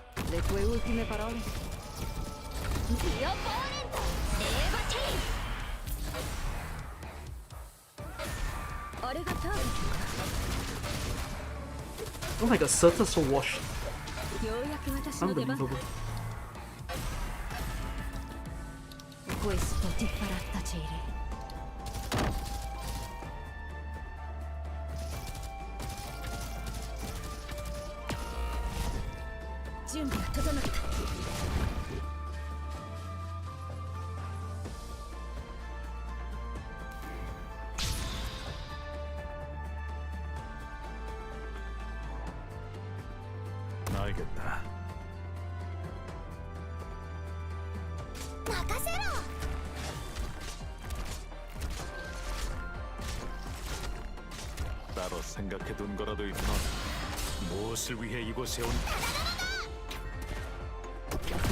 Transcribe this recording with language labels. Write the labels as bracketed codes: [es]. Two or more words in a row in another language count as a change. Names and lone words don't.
[it] Le tue ultime parole? ディオポーネント、エーバチェイン。 [ja] あれがターゲットか？ [en] Oh my god, Surta's so washed. [ja] ようやく私の出番。 [en] Unbelievable. [it] Questo ti farà tacere. [ja] 準備は整った。 [ko] 알겠다. [ja] 任せろ。 [ko] 따로 생각해둔 거라도 있나? 무엇을 위해 이곳에 온?